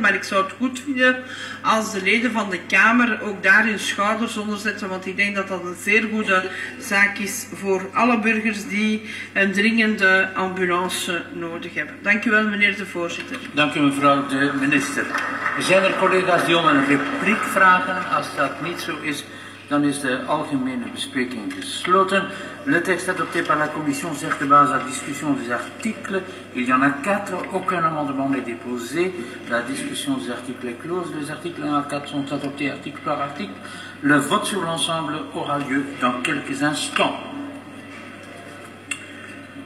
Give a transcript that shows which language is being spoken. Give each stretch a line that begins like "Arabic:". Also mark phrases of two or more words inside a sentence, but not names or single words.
Dutch: Maar ik zou het goed vinden als de leden van de Kamer ook daar hun schouders onder zetten, want ik denk dat dat een zeer goede zaak is voor alle burgers die een dringende ambulance nodig hebben. Dank u wel, meneer de voorzitter. Dank u, mevrouw de minister. Zijn er collega's die om een repliek vragen? Als dat niet zo is, dan is de algemene bespreking gesloten.
French: Le texte adopté par la Commission sert de base à la discussion des articles. Il y en a 4, aucun amendement n'est déposé. La discussion des articles est close. Les articles 1 à 4 sont adoptés article par article. Le vote sur l'ensemble aura lieu dans quelques instants.